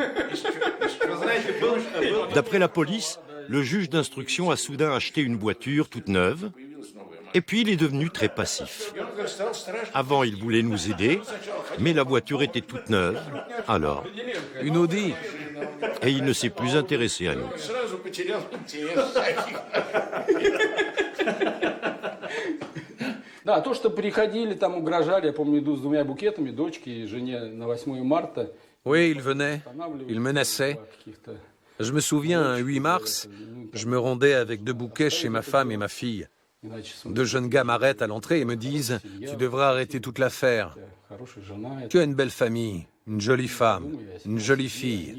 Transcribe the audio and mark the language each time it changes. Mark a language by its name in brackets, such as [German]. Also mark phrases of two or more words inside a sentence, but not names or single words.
[French] D'après la police, le juge d'instruction a soudain acheté une voiture toute neuve, et puis il est devenu très passif. Avant, il voulait nous aider, mais la voiture était toute neuve, alors... Une Audi. Et il ne s'est plus intéressé à nous. [Russian] Да, то, что приходили, там угрожали, я помню, иду с 2 букетами, дочке и жене на 8 марта. [French] Oui, ils venaient, ils menaçaient. Je me souviens, un 8 mars, je me rendais avec 2 bouquets chez ma femme et ma fille. 2 jeunes gars m'arrêtent à l'entrée et me disent « Tu devras arrêter toute l'affaire. Tu as une belle famille, une jolie femme, une jolie fille.